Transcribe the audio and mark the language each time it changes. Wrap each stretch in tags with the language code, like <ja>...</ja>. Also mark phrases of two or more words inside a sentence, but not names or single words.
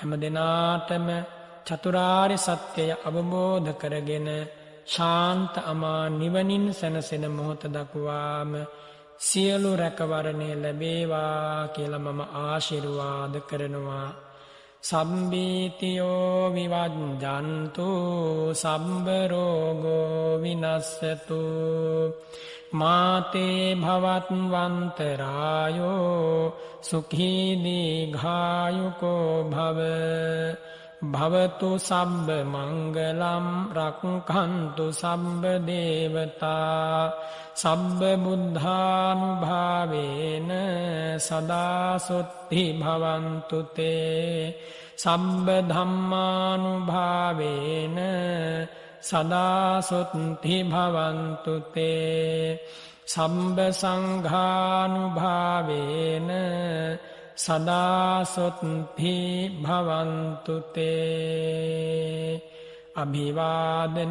<si>හැම දෙනාටම චතුරාර්ය සත්‍යය අවබෝධ කරගෙන ශාන්ත අමා නිවනින් සැනසෙන මොහොත දක්වාම සියලු රැකවරණය ලැබේවා කියලා මම ආශිර්වාද කරනවා.</si> <pi>සම්බීතියෝ විවජ්ජන්තු සම්බ රෝගෝ විනස්සතු මාතේ භවත්වන්තරායෝ සුඛී දීඝායුකෝ භව භවතු සබ්බ මංගලම් රක්ඛන්තු සබ්බ දේවතා සබ්බ බුද්ධානුභාවේන සදා සොත්ති භවන්තු තේ සබ්බ ධම්මානුභාවේන සදා සොත්ති භවන්තු තේ සම්බ සංඝානුභාවේන සදා සොත්ති භවන්තු තේ අභිවාදන</pi>